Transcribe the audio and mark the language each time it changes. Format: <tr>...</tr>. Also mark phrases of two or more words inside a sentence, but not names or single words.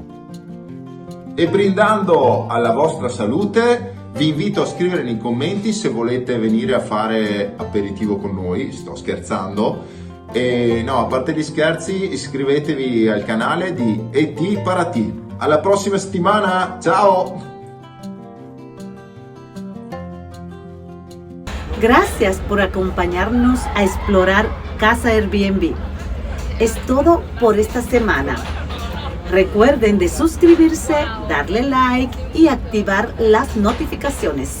<it>E brindando alla vostra salute vi invito a scrivere nei commenti se volete venire a fare aperitivo con noi. Sto scherzando. E no, a parte gli scherzi, iscrivetevi al canale di ET Parati. Alla prossima settimana, ciao!</it> <es>Gracias por acompañarnos a explorar Casa Airbnb. Es todo por esta semana. Recuerden de suscribirse, darle like y activar las notificaciones.</es>